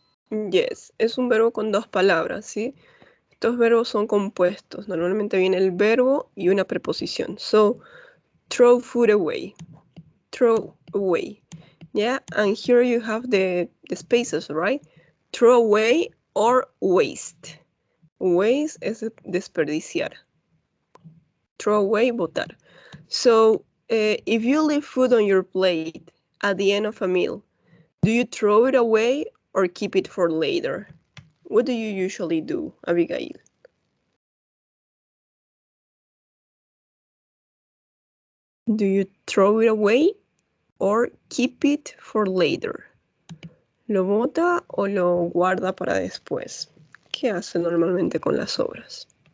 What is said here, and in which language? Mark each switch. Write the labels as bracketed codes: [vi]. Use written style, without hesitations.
[es] Yes, es un verbo con dos palabras, ¿sí? Estos verbos son compuestos. Normalmente viene el verbo y una preposición. [en] So, throw food away. Throw away. Yeah, and here you have the spaces, right? Throw away or waste. [es] Waste es desperdiciar. [en] Throw away, [es] botar. [en] So, if you leave food on your plate at the end of a meal, do you throw it away or keep it for later? What do you usually do, Abigail? Do you throw it away or keep it for later? [es] ¿Lo bota o lo guarda para después? ¿Qué hace normalmente con las sobras?